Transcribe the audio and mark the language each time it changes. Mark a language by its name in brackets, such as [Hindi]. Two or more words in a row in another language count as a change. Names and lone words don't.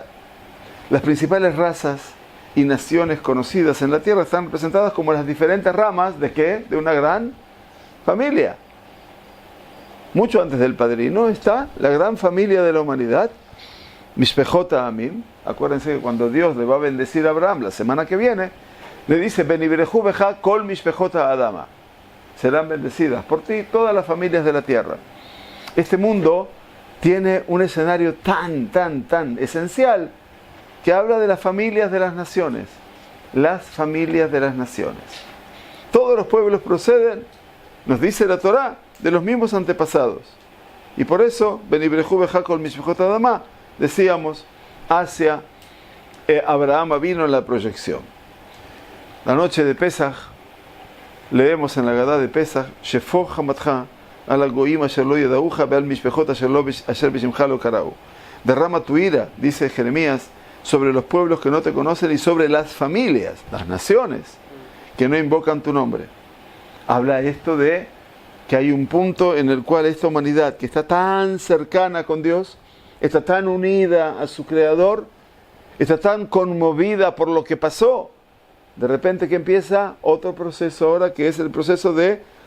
[Spanish] Las principales razas y naciones conocidas en la tierra están representadas como las diferentes ramas ¿de qué? De una gran familia. Mucho antes del padrino está la gran familia de la humanidad, [Hebrew] משפחות העמים. [Spanish] Acuérdense que cuando Dios le va a bendecir a Abraham la semana que viene, le dice: [Hebrew] ונברכו בך כל משפחות האדמה. [Spanish] Serán bendecidas por ti todas las familias de la tierra. Este mundo tiene un escenario tan esencial que habla de las familias de las naciones. las familias de las naciones. Todos los pueblos proceden, nos dice la Torá, de los mismos antepasados. Y por eso, [Hebrew] ונברכו בך כל משפחות אדמה, [Spanish] decíamos, hacia Abraham vino en la proyección. [Hebrew] La noche de Pesaj, leemos en la Gadá de Pesaj, שפוך חמתך, אל הגוים אשר לא ידעוך, ועל משפחות אשר בשמך לא קראו. [Spanish] Derrama tu ira, dice Jeremías, sobre los pueblos que no te conocen y sobre las familias, las naciones, que no invocan tu nombre. Habla esto de que hay un punto en el cual esta humanidad, que está tan cercana con Dios, está tan unida a su Creador, está tan conmovida por lo que pasó, de repente que empieza otro proceso ahora, que es el proceso de